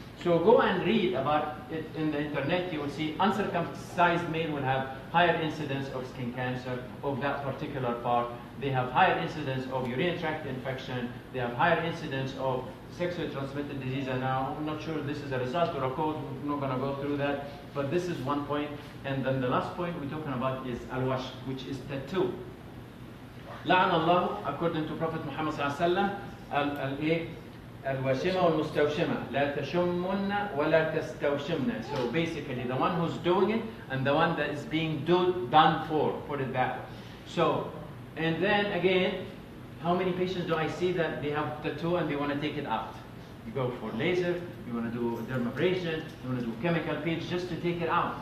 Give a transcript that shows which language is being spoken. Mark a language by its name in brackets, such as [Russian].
[English] So go and read about it in the internet. You will see uncircumcised male will have higher incidence of skin cancer of that particular part. They have higher incidence of urinary tract infection. They have higher incidence of sexually transmitted disease. And now I'm not sure this is a result or a cause. We're not going to go through that. But this is one point. And then the last point we're talking about is al-wash, which is tattoo. [Arabic] لعن الله, [English] according to Prophet Muhammad sallallahu alaihi wasallam, [Arabic] الواشمة والمستوشمة لا تشمن ولا تستوشمن. [English] So basically the one who's doing it and the one that is being done for, put it that way. So, and then again, how many patients do I see that they have tattoo and they want to take it out? You go for laser, you want to do dermabrasion, you want to do chemical peel just to take it out.